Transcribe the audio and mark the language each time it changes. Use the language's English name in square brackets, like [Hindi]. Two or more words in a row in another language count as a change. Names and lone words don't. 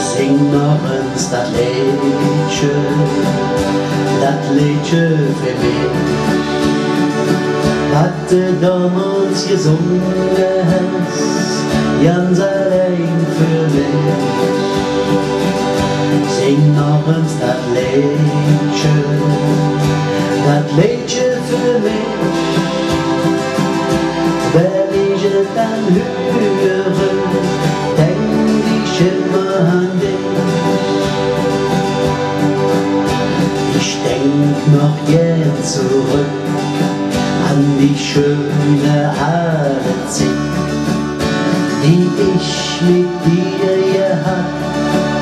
[German] Sing [Dutch] noch eens dat liedje [German] für mich, wat du damals gesungen hast, ganz allein für mich. Sing [Dutch] noch eens dat liedje [German] für mich, wenn ich es dann höre, denk ich immer an dich. Ich denk noch gern zurück an die schöne alte Zeit, die ich mit dir gehabt.